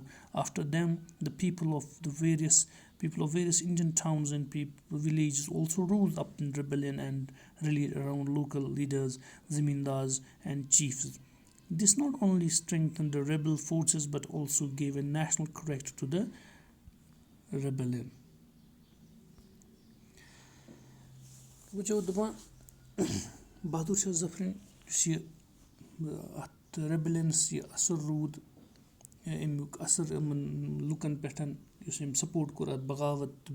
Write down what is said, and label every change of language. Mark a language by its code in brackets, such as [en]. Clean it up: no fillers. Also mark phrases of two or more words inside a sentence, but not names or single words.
[en] After them, the people of various Indian towns and villages also rose up in rebellion and rallied around local leaders, zamindars, and chiefs. This not only strengthened the rebel forces but also gave a national character to the rebellion. [ks] بہادوٗر شاہ ظفرٕنۍ یُس یہِ اَتھ ریبلینَس یہِ اَثر روٗد اَمیُک اَثر یِمَن لُکَن پٮ۪ٹھ یُس أمۍ سپوٹ کوٚر اَتھ بغاوت تہٕ